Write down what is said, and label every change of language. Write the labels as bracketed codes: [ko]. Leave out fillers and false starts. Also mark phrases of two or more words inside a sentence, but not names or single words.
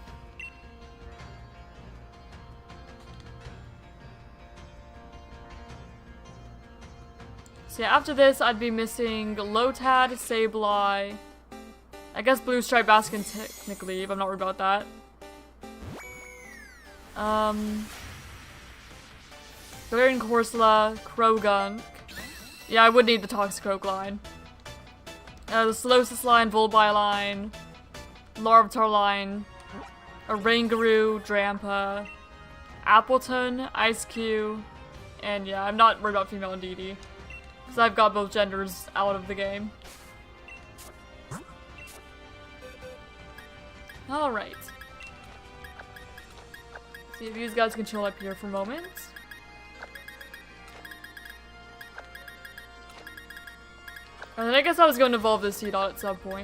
[en] So yeah, after this, I'd be missing Lotad, Sableye, I guess Blue Stripe Baskin technically, if I'm not worried about that. Galarian Corsola, Krogunk. Yeah, I would need the Toxicroak line. The Solosis line, Volbile line, Larvitar line, a Rangaroo, Drampa, Appleton, Ice-Q, and yeah, I'm not worried about female Indeedee. Because I've got both genders out of the game. Alright. See if these guys can chill up here for a moment. And then I guess I was going to evolve this Seedot at some point.